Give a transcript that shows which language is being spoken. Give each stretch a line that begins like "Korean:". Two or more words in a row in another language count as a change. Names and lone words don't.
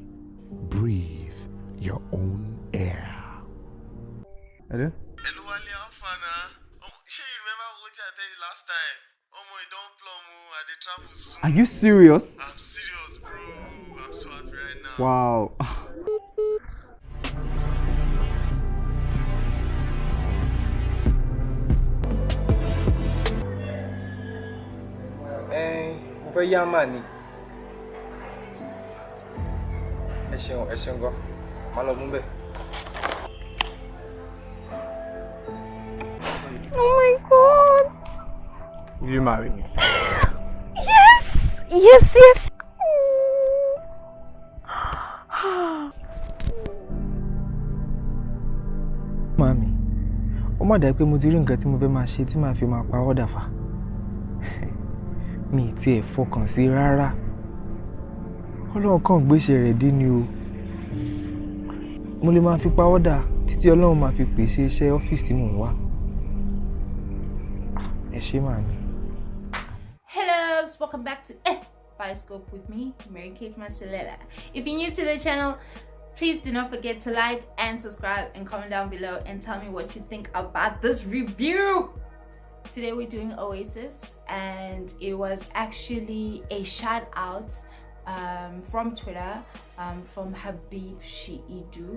English: Breathe your own air. Hello? Hello, Ali Alfana. Sure, you remember what I tell you last time? You don't plumb at the travel soon. Are you serious? I'm serious, bro. I'm so happy right now.
Yoruba: Wow. Mo fẹ́ yá mà ni. Ẹ ṣeun gan. Má lọ mú bẹ́ẹ̀.
English: Oh my God. Will you marry me? Yes. Mami,
Yoruba: ó má dà pé mo ti rí nǹkan tí mo fẹ́ máa ṣe tí màá fi máa pa ọ́ dàfà. Mi ti ẹ̀ fọkàn sí rárá. Ọlọ́run kàn gbéṣẹ́ rẹ̀ dé ni o. Mo lè máa fi pa ọ́ dà títí Ọlọ́run máa fi pèsè iṣẹ́ ọ́fíìsì mò ń wá. Ẹ ṣé màmí.
English: Hello, welcome back to Bioscope with me, Mary Kate Marcelella. If you're new to the channel, please do not forget to like and subscribe and comment down below and tell me what you think about this review. Today we're doing Oasis, and it was actually a shout out from Twitter from Habib Shiidu.